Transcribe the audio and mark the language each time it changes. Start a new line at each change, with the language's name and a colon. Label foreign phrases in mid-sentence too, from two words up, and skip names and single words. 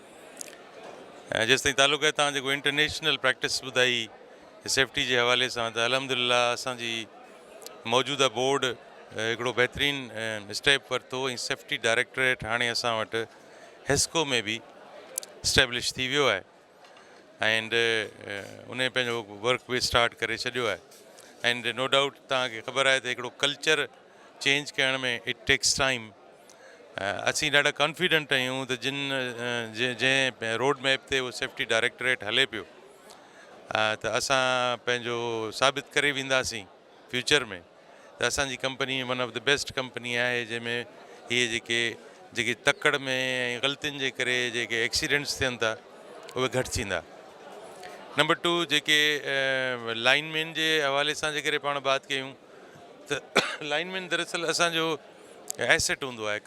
Sindhi: जेसि ताईं तालुक़ु आहे तव्हां जेको
English: international practice
Sindhi: ॿुधाई सेफ्टी जे हवाले सां, त अलहमदिल्ला असांजी मौजूदा बोर्ड हिकिड़ो बहितरीनु स्टेप वरितो ऐं
English: safety directorate
Sindhi: हाणे असां वटि हेस्को में बि स्टैब्लिश थी वियो आहे एंड उन पंहिंजो वर्क बि स्टार्ट करे छॾियो आहे।
English: and no doubt
Sindhi: तव्हांखे ख़बर आहे त हिकिड़ो
English: culture change
Sindhi: करण में
English: it takes time.
Sindhi: असीं ॾाढा कॉन्फिडेंट आहियूं त जंहिं
English: road map
Sindhi: ते उहो
English: safety directorate
Sindhi: हले पियो त असां पंहिंजो साबित करे वेंदासीं फ्यूचर में त असांजी कंपनी
English: one of the best company
Sindhi: आहे जंहिंमें इहे जेके तकड़ में ऐं ग़लतियुनि जे करे जेके एक्सीडेंट्स थियनि था उहे घटि थींदा। नंबर 2, जेके लाइनमैन जे हवाले सां जेकॾहिं पाण बात कयूं त लाइनमैन दरअसल असांजो एसेट हूंदो आहे।